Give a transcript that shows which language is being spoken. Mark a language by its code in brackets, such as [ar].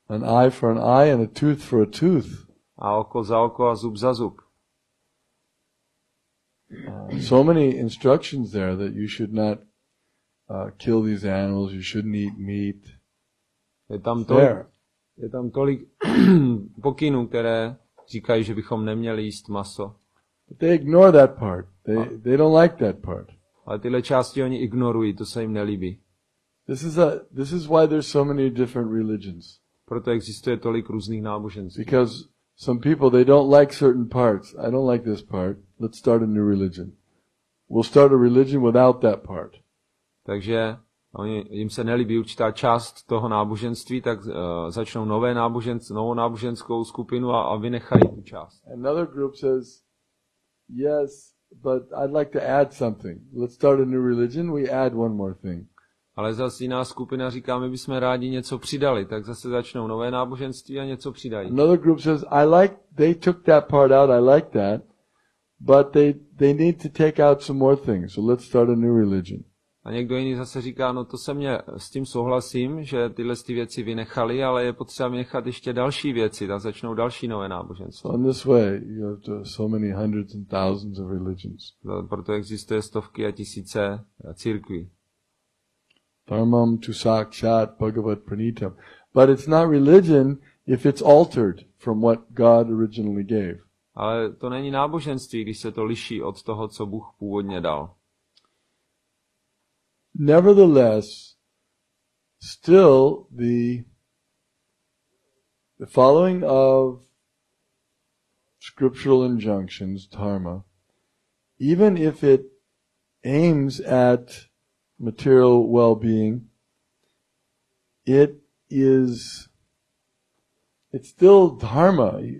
[en] An eye for an eye and a tooth for a tooth. [cs] A oko za oko a zub za zub. [en] So many instructions there that you should not kill these animals, you shouldn't eat meat. [cs] Je tam tolik pokynů, které říkají, že bychom neměli jíst maso. [en] But they ignore that part. They don't like that part. [cs] Ale tyhle části oni ignorují, to se jim nelíbí. [en] This is why there's so many different religions. [cs] Proto existuje tolik různých náboženství. [en] Because some people, they don't like certain parts. I don't like this part. Let's start a new religion. We'll start a religion without that part. [cs] Takže jim se nelíbí určitá část toho náboženství, tak začnou novou náboženskou skupinu a vynechají tu část. [en] Another group says, yes, but I'd like to add something. Let's start a new religion, we add one more thing. [cs] Ale zase jiná skupina říká, my bychom rádi něco přidali, tak zase začnou nové náboženství a něco přidají. [en] Another group says, they took that part out, I like that, but they need to take out some more things, so let's start a new religion. [cs] A někdo jiný zase říká, no to s tím souhlasím, že tyhle věci vynechali, ale je potřeba vynechat ještě další věci, tak začnou další nové náboženství. [en] So in this way, you have so many hundreds and thousands of religions. [cs] Proto existuje stovky a tisíce církví. [sa] Dharmam tu sakshat bhagavat pranitam. [en] But it's not religion if it's altered from what God originally gave. [cs] Ale to není náboženství, když se to liší od toho, co Bůh původně dal. [en] Nevertheless, still the following of scriptural injunctions, dharma, even if it aims at material well-being, it's still dharma.